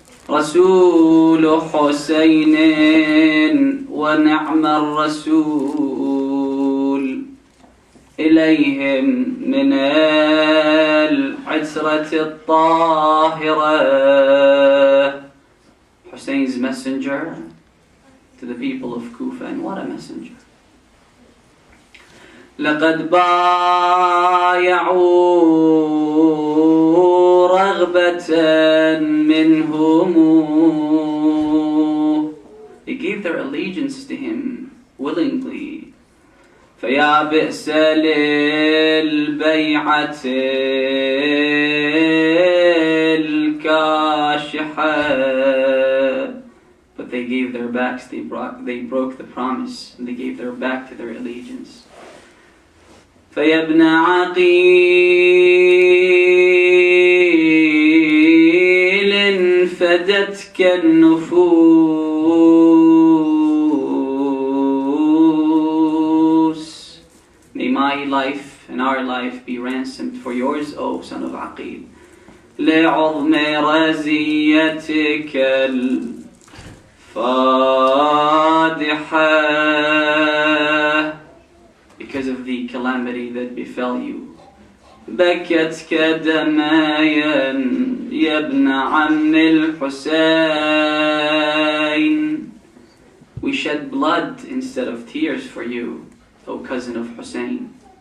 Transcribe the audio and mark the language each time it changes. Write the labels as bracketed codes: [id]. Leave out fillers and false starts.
[ar] رسول حسين ونعم الرسول، إليهم من العترة الطاهرة. [en] Hussein's messenger to the people of Kufa, and what a messenger. [ar] لقد بايعوا رغبة منهم. [en] They gave their allegiance to him willingly. [ar] فيا بئس للبيعة الكاشحة. [en] But they gave their backs, they broke the promise, and they gave their back to their allegiance. [ar] فيا ابن عقيل فدتك النفوس. [en] May my life and our life be ransomed for yours, O son of Aqil. [ar] لعظم رزيتك الفادحة, [en] because of the calamity that befell you. [ar] بكتك دمايا يا ابن عم الحسين. [en] We shed blood instead of tears for you, O cousin of Hussein.